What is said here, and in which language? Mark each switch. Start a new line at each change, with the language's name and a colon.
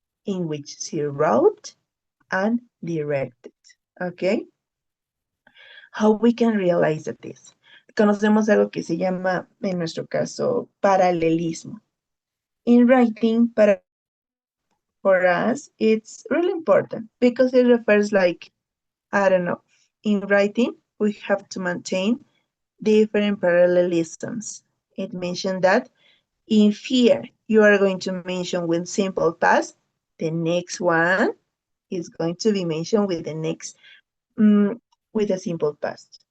English: In which she wrote and directed. Okay? How we can realize this?
Spanish: Conocemos algo que se llama, en nuestro caso, paralelismo.
English: In writing, for us, it's really important because it refers like, I don't know, in writing, we have to maintain different parallelisms. It mentioned that if here you are going to mention with simple past, the next one is going to be mentioned with the next, with a simple past.